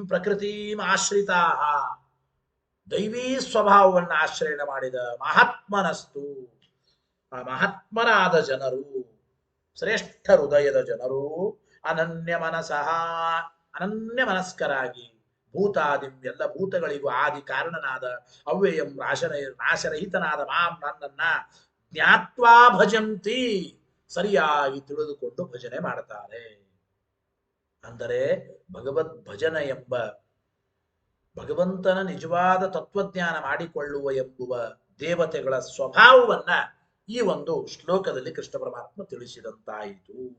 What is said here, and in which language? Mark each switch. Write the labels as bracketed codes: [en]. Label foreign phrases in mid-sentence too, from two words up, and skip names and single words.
[sa] ಪ್ರಕೃತಿಂ ಆಶ್ರಿತಾಃ, [kn] ದೈವೀ ಸ್ವಭಾವವನ್ನು ಆಶ್ರಯಣ ಮಾಡಿದ ಮಹಾತ್ಮನಸ್ತು, ಆ ಮಹಾತ್ಮರಾದ ಜನರು, ಶ್ರೇಷ್ಠ ಹೃದಯದ ಜನರು, [sa] ಅನನ್ಯ ಮನಸಃ, [kn] ಅನನ್ಯ ಮನಸ್ಕರಾಗಿ, ಭೂತಾದಿಂ, ಎಲ್ಲ ಭೂತಗಳಿಗೂ ಆದಿ ಕಾರಣನಾದ, ಅವ್ಯಯಂ ನಾಶರಹಿತನಾದ ಮಾಂ, ನನ್ನನ್ನ [sa] ಜ್ಞಾತ್ವಾ ಭಜಂತಿ, [kn] ಸರಿಯಾಗಿ ತಿಳಿದುಕೊಂಡು ಭಜನೆ ಮಾಡ್ತಾರೆ. ಅಂದರೆ ಭಗವದ್ ಭಜನ ಎಂಬ, ಭಗವಂತನ ನಿಜವಾದ ತತ್ವಜ್ಞಾನ ಮಾಡಿಕೊಳ್ಳುವ ಎಂಬುವ ದೇವತೆಗಳ ಸ್ವಭಾವವನ್ನ ಈ ಒಂದು ಶ್ಲೋಕದಲ್ಲಿ ಕೃಷ್ಣ ಪರಮಾತ್ಮ ತಿಳಿಸಿದಂತಾಯಿತು.